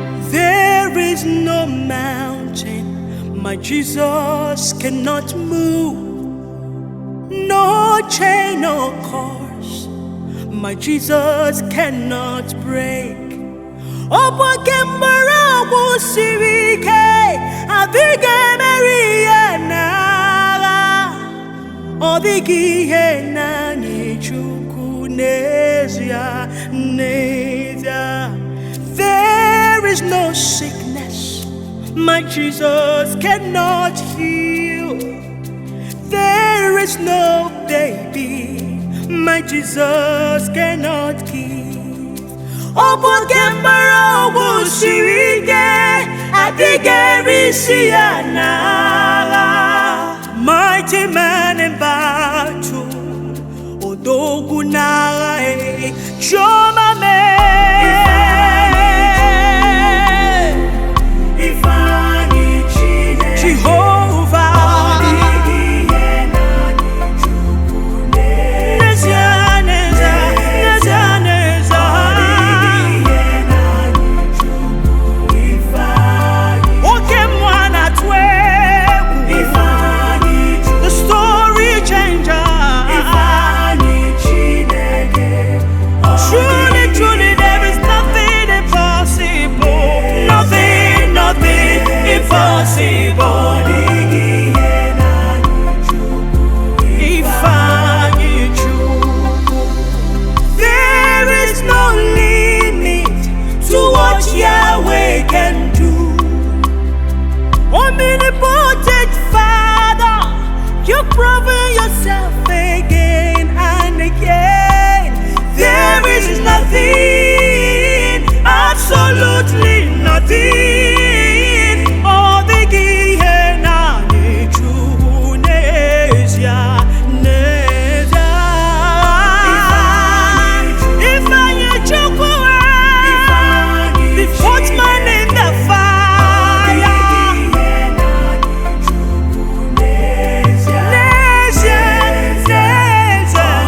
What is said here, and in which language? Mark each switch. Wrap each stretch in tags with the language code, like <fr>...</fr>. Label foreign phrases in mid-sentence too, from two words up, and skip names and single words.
<en>There is no mountain my Jesus cannot move. No chain or curse my Jesus cannot break.</en> <ig>Ọ bụ oke mgbọrọgwụ siri ike, adịghị emeri ya n'agha. Ọ dịghị ihe na-anyị Chukwu n'ezie, n'ezie.</ig> <en>There is no sickness my Jesus cannot heal. There is no baby my Jesus cannot give.</en> <ig>Ọ bụ oke mgbọrọgwụ siri ike, adịghị erisi ya n'agha.</ig> <en>Mighty man in battle,</en> <ig>odogwu n'agha, eh, Chioma mee. Ifeanyi Chineke. Jehovah. Ọ dịghị ihe na-anyị Chukwu n'ezie. N'ezie, n'ezie, n'ezie, n'ezie. Ọ dịghị ihe na-anyị Chukwu. Ifeanyi. Oke mmụọ na-atụ egwu. Ifeanyi Chukwu.</ig> <en>The story changer.</en> <ig>Ifeanyi Chineke.</ig> <en>Ọ Truly, dịghị truly, there is nothing impossible. Nothing, nothing impossible.</en> <ig>Ọ dịghị ihe na-anyị Chukwu. Ifeanyi Chukwu.</ig> <en>There is no limit to what Yahweh can do. Omnipotent Father, you've proven yourself again and again. There is nothing, absolutely nothing.</en> <ig>Ọ dịghị ihe na-anyị Chukwu n'ezie, n'ezie. Ifeanyi Chukwu,</ig> <en>eh, the fourth man in the fire.</en> <ig>N'ezie, n'ezie,</ig>